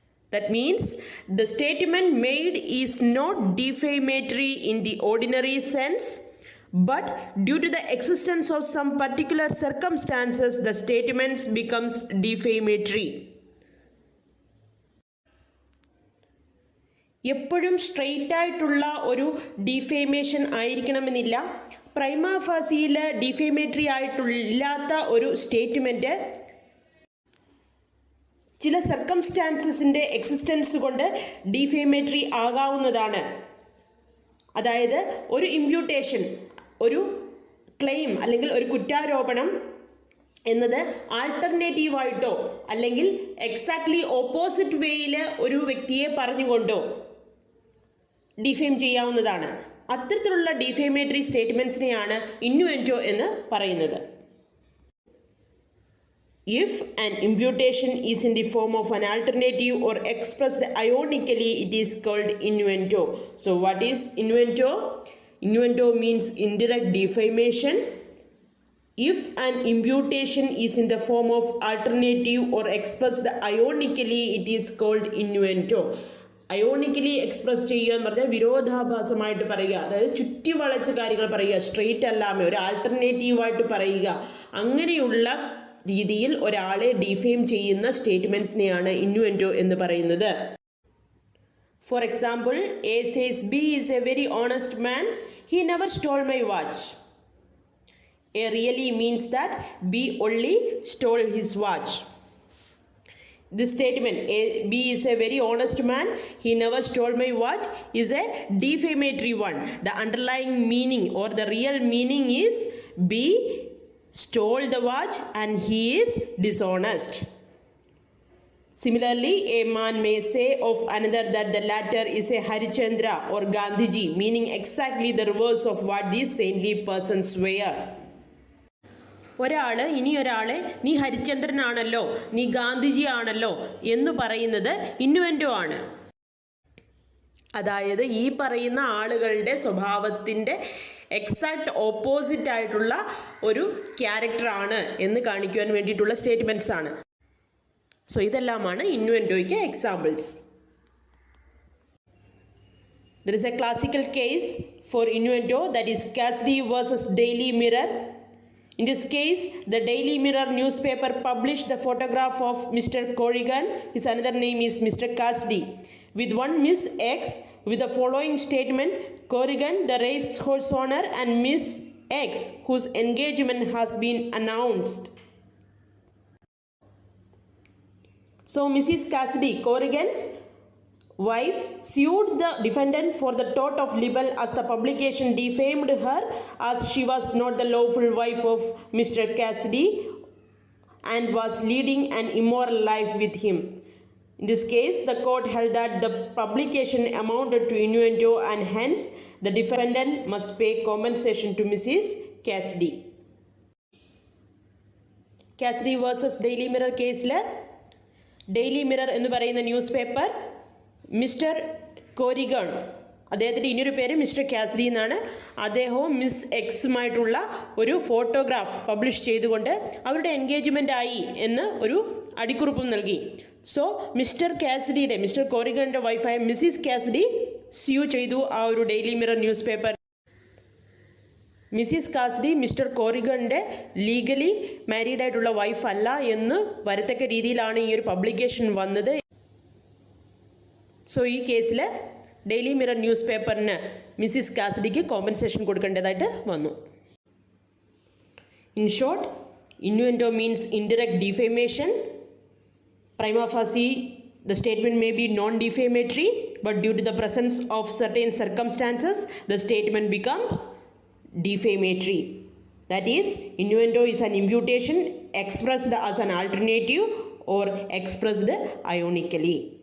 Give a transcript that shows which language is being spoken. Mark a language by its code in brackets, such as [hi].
[en] That means the statement made is not defamatory in the ordinary sense, but due to the existence of some particular circumstances, the statements becomes defamatory. [ml] എപ്പോഴും straight ആയിട്ടുള്ള ഒരു defamation ആയിരിക്കണമെന്നില്ല. പ്രൈമ ഫാസിയിൽ ഡിഫേമേറ്ററി ആയിട്ടില്ലാത്ത ഒരു statement ചില സർക്കംസ്റ്റാൻസസിൻ്റെ existence കൊണ്ട് ഡിഫേമേറ്ററി ആകാവുന്നതാണ്. അതായത് ഒരു imputation, ഒരു ക്ലെയിം അല്ലെങ്കിൽ ഒരു കുറ്റാരോപണം എന്നത് ആൾട്ടർനേറ്റീവായിട്ടോ അല്ലെങ്കിൽ എക്സാക്ട്ലി ഓപ്പോസിറ്റ് വേയിൽ ഒരു വ്യക്തിയെ പറഞ്ഞുകൊണ്ടോ ഡിഫെയിം ചെയ്യാവുന്നതാണ്. അത്തരത്തിലുള്ള ഡിഫേമേറ്ററി സ്റ്റേറ്റ്മെൻറ്റ്സിനെയാണ് ഇന്നുവെൻറ്റോ എന്ന് പറയുന്നത്. [en] If an imputation is in the form of an alternative or expressed ironically, it is called innuendo. So what is innuendo? Innuendo means indirect defamation. If an imputation is in the form of alternative or expressed ironically, it is called innuendo. [ml] അയോണിക്കലി express ചെയ്യുക എന്ന് പറഞ്ഞാൽ വിരോധാഭാസമായിട്ട് പറയുക, അതായത് ചുറ്റി വളച്ച കാര്യങ്ങൾ പറയുക, straight അല്ലാമേ ഒരു ആൾട്ടർനേറ്റീവായിട്ട് പറയുക, അങ്ങനെയുള്ള രീതിയിൽ ഒരാളെ ഡിഫെയിം ചെയ്യുന്ന സ്റ്റേറ്റ്മെന്റ്സിനെയാണ് ഇന്നുവെൻറ്റോ എന്ന് പറയുന്നത്. [en] For example, A says B is a very honest man, he never stole my watch. A really means that B only stole his watch. This statement, B is a very honest man, he never stole my watch, is a defamatory one. The underlying meaning or the real meaning is B stole the watch and he is dishonest. Similarly, a man may say of another that the latter is a Harichandra or Gandhiji, meaning exactly the reverse of what these saintly persons were. [ml] ഒരാള് ഇനിയൊരാളെ നീ ഹരിചന്ദ്രനാണല്ലോ, നീ ഗാന്ധിജി ആണല്ലോ എന്ന് പറയുന്നത് ഇന്നുവെൻറ്റോ ആണ്. അതായത് ഈ പറയുന്ന ആളുകളുടെ സ്വഭാവത്തിൻ്റെ എക്സാക്ട് ഓപ്പോസിറ്റ് ആയിട്ടുള്ള ഒരു ക്യാരക്ടറാണ് എന്ന് കാണിക്കുവാൻ വേണ്ടിയിട്ടുള്ള സ്റ്റേറ്റ്മെൻറ്റ്സ് ആണ്. സോ ഇതെല്ലാമാണ് ഇന്നുവെൻറ്റോയ്ക്ക് examples. There is a classical case for innuendo, that is Cassidy vs. Daily Mirror. In this case, the Daily Mirror newspaper published the photograph of Mr. Corrigan, his another name is Mr. Cassidy, with one Miss X with the following statement: Corrigan, the racehorse owner, and Miss X, whose engagement has been announced. So Mrs. Cassidy, Corrigan's wife, sued the defendant for the tort of libel as the publication defamed her as she was not the lawful wife of Mr. Cassidy and was leading an immoral life with him. In this case, the court held that the publication amounted to innuendo and hence the defendant must pay compensation to Mrs. Cassidy. Cassidy vs. Daily Mirror കേസിൽ daily mirror എന്ന് പറയുന്ന news paper mister കോരിഗൺ, അദ്ദേഹത്തിൻ്റെ ഇനിയൊരു പേര് mister Cassidy എന്നാണ്, അദ്ദേഹവും miss എക്സുമായിട്ടുള്ള ഒരു photograph publish ചെയ്തുകൊണ്ട് അവരുടെ എൻഗേജ്മെൻ്റ് ആയി എന്ന് ഒരു അടിക്കുറിപ്പും നൽകി. So mister കോറിഗണിൻ്റെ വൈഫായ Mrs Cassidy sue ചെയ്തു ആ ഒരു daily mirror news paper. Mrs Cassidy mister കോറിഗണിൻ്റെ legally married ആയിട്ടുള്ള വൈഫ് അല്ല എന്ന് വരത്തക്ക രീതിയിലാണ് ഈ ഒരു പബ്ലിക്കേഷൻ വന്നത്. സോ ഈ കേസിൽ daily mirror news പേപ്പറിന് Mrs കാസിഡിക്ക് compensation കൊടുക്കേണ്ടതായിട്ട് വന്നു. [en] In short, innuendo means indirect defamation. Prima facie the statement may be non-defamatory, but due to the presence of certain circumstances, the statement becomes defamatory. That is, innuendo is an imputation expressed as an alternative or expressed ironically.